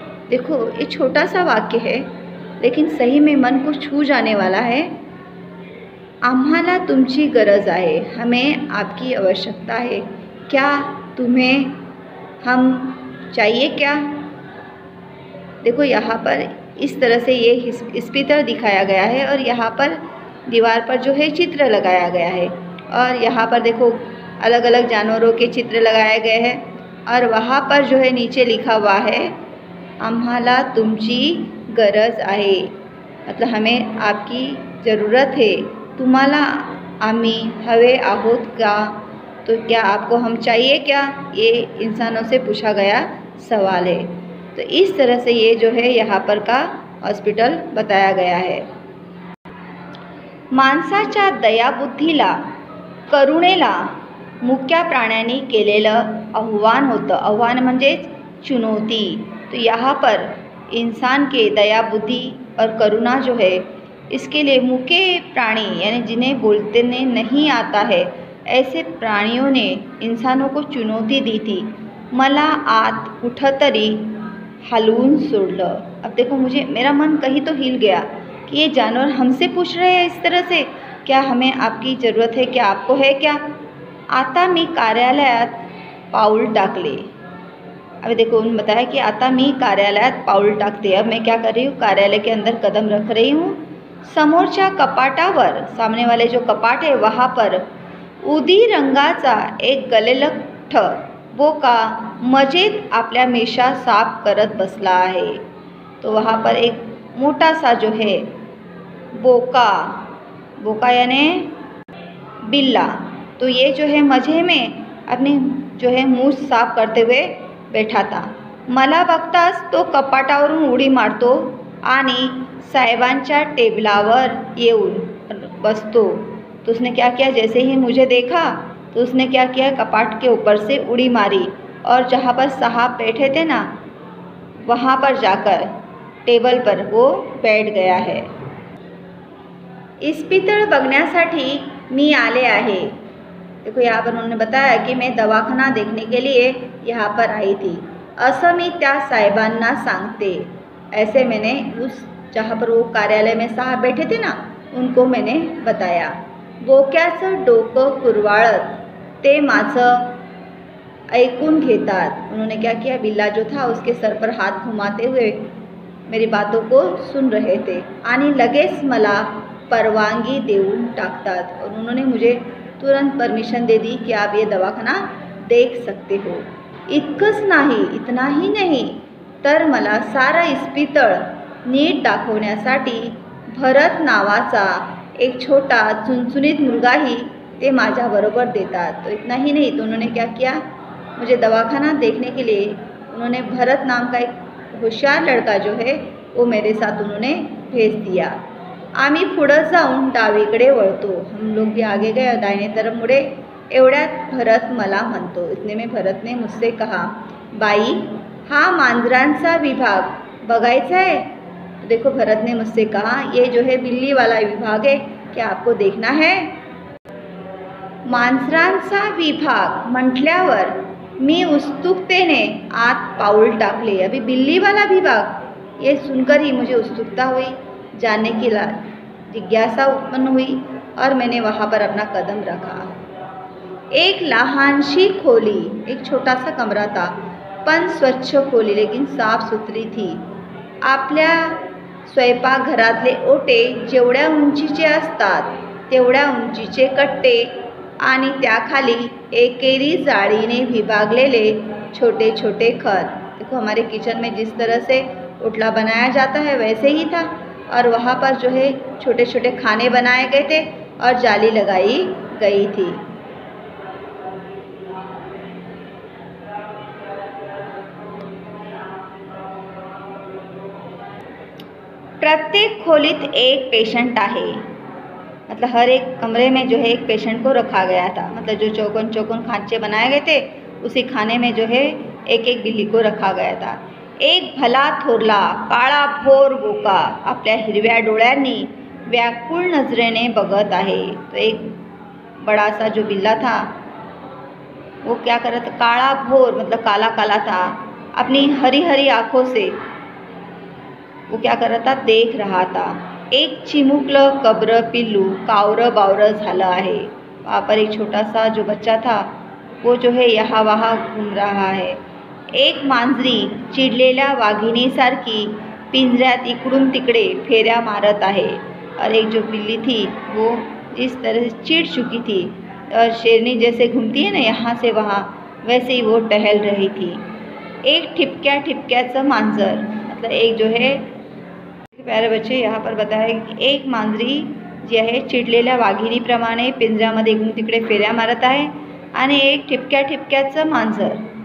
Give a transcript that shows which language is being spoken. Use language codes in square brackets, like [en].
[hi] देखो ये छोटा सा वाक्य है लेकिन सही में मन को छू जाने वाला है। [mr] आम्हाला तुमची गरज आहे, [hi] हमें आपकी आवश्यकता है। क्या तुम्हें हम चाहिए क्या। देखो यहाँ पर इस तरह से ये इस्पितळ दिखाया गया है और यहाँ पर दीवार पर जो है चित्र लगाया गया है और यहाँ पर देखो अलग अलग जानवरों के चित्र लगाए गए हैं और वहाँ पर जो है नीचे लिखा हुआ है [mr] आम्हाला तुमची गरज आहे, [hi] मतलब हमें आपकी ज़रूरत है। [mr] तुम्हाला आम्ही हवे आहोत का, [hi] तो क्या आपको हम चाहिए क्या, ये इंसानों से पूछा गया सवाल है। तो इस तरह से ये जो है यहाँ पर का हॉस्पिटल बताया गया है। [mr] माणसाच्या दयाबुद्धीला, करुणेला मुक्या प्राण्यांनी केलेलं आव्हान होतं। आव्हान म्हणजे चुनौती। [hi] तो यहाँ पर इंसान के दया बुद्धि और करुणा जो है इसके लिए मुके प्राणी यानी जिन्हें बोलते नहीं आता है ऐसे प्राणियों ने इंसानों को चुनौती दी थी। [mr] मला आत कुठंतरी हलवून सोडलं। [hi] अब देखो मेरा मन कहीं तो हिल गया कि ये जानवर हमसे पूछ रहे हैं इस तरह से, क्या हमें आपकी ज़रूरत है, क्या आपको है क्या। [mr] आता मी कार्यालयात पाऊल टाकले। [hi] अभी देखो उन्होंने बताया कि [mr] आता मी कार्यालयात पाऊल टाकते। [hi] अब मैं क्या कर रही हूँ, कार्यालय के अंदर कदम रख रही हूँ। [mr] समोरच्या कपाटावर, [hi] सामने वाले जो कपाट है वहाँ पर [mr] उदी रंगाचा एक गलेलठ्ठ बोका मजेत आपल्या मिशा साफ करत बसला आहे। [hi] तो वहाँ पर एक मोटा सा जो है बोका यानी बिल्ला, तो ये जो है मजे में अपने जो है मुँह साफ करते हुए बैठा था। [mr] मला बघताच तो कपाटावरून उडी मारतो आणि साहेबांच्या टेबलावर येऊन बसतो। [hi] तो उसने क्या किया, जैसे ही मुझे देखा तो उसने क्या किया, कपाट के ऊपर से उड़ी मारी और जहाँ पर साहब बैठे थे ना, वहाँ पर जाकर टेबल पर वो बैठ गया है। [mr] इस्पितळ बघण्यासाठी मी आले आहे। [hi] देखो यहाँ पर उन्होंने बताया कि मैं दवाखाना देखने के लिए यहाँ पर आई थी, [mr] असं मी त्या साहेबांना सांगते। [hi] ऐसे मैंने उस जहाँ पर वो कार्यालय में साहब बैठे थे ना, उनको मैंने बताया। [mr] बोक्याचं डोकं कुरवाळत ते माझं ऐकून घेतात। [hi] उन्होंने क्या किया, बिल्ला जो था उसके सर पर हाथ घुमाते हुए मेरी बातों को सुन रहे थे [mr] आणि लगेच मला परवानगी देऊन टाकतात [hi] और उन्होंने मुझे तुरंत परमिशन दे दी कि आप ये दवाखाना देख सकते हो। [mr] इतकंच नाही, इतनाही नाही, तर मला सारं इस्पितळ नीट दाखवण्यासाठी भरत नावाचा एक छोटा चुनचुनीत मुलगाही ते माझ्याबरोबर देतात। [hi] तो इतना ही नहीं, तो उन्होंने क्या किया, मुझे दवाखाना देखने के लिए उन्होंने भरत नाम का एक होशियार लड़का जो है वो मेरे साथ उन्होंने भेज दिया। [mr] आम्ही पुढं जाऊन डावीकडे वळतो। [hi] हम लोग भी आगे गए और दाहिने तरफ मुड़े। [mr] एवढ्यात भरत मला म्हणतो, [hi] इतने में भरत ने मुझसे कहा, [mr] बाई हा मांजरांचा विभाग बघायचा [hi] है। तो देखो भरत ने मुझसे कहा, ये जो है बिल्ली वाला विभाग है, क्या आपको देखना है। [mr] मांजरांचा विभाग म्हटल्यावर मी उत्सुकतेने आत पाऊल टाकले। [hi] अभी बिल्ली वाला विभाग, ये सुनकर ही मुझे उत्सुकता हुई, जानने की जिज्ञासा उत्पन्न हुई और मैंने वहाँ पर अपना कदम रखा। [mr] एक लहानशी खोली, [hi] एक छोटा सा कमरा था, [mr] पण स्वच्छ खोली [hi] लेकिन साफ सुथरी थी। [mr] आपल्या स्वयंपाकघरातले ओटे जेवढ्या उंचीचे असतात तेवढ्या उंचीचे कट्टे आणि त्याखाली एकेरी जाळीने विभागलेले छोटे छोटे खर। [hi] देखो हमारे किचन में जिस तरह से ओटला बनाया जाता है वैसे ही था और वहाँ पर जो है छोटे छोटे खाने बनाए गए थे और जाली लगाई गई थी। [mr] प्रत्येक खोलीत एक पेशेंट आहे, [hi] मतलब हर एक कमरे में जो है एक पेशेंट को रखा गया था। मतलब जो चौकोन चौकोन खांचे बनाए गए थे उसी खाने में जो है एक एक बिल्ली को रखा गया था। [mr] एक भला थोरला काळा भोर बोका आपल्या हिरव्या डोळ्यांनी व्याकुळ नजरेने बघत आहे। [hi] तो एक बड़ा सा जो बिल्ला था वो क्या कर रहा था, काला भोर मतलब काला काला था, अपनी हरी हरी आँखों से वो क्या कर रहा था, देख रहा था। [mr] एक चिमुकलं कब्र पिल्लू कावरं बावरं झालं आहे। [hi] वहाँ पर एक छोटा सा जो बच्चा था वो जो है यहाँ वहाँ घूम रहा है। [mr] एक मांजरी चिडलेल्या वाघिणीसारखी पिंजऱ्यात इकडून तिकडे फेऱ्या मारत आहे [hi] और एक जो बिल्ली थी वो इस तरह से चिढ़ चुकी थी और शेरनी जैसे घूमती है ना यहाँ से वहाँ, वैसे ही वो टहल रही थी। [mr] एक ठिपक्या ठिपक्याचं मांजर, [hi] मतलब एक जो है प्यारे बच्चे यहाँ पर बताया कि [mr] एक मांजरी जी आहे चिडलेल्या वाघिणीप्रमाणे पिंजऱ्यामध्ये इकडून तिकडे फेऱ्या मारत आहे आणि एक ठिपक्या ठिपक्याचं मांजर।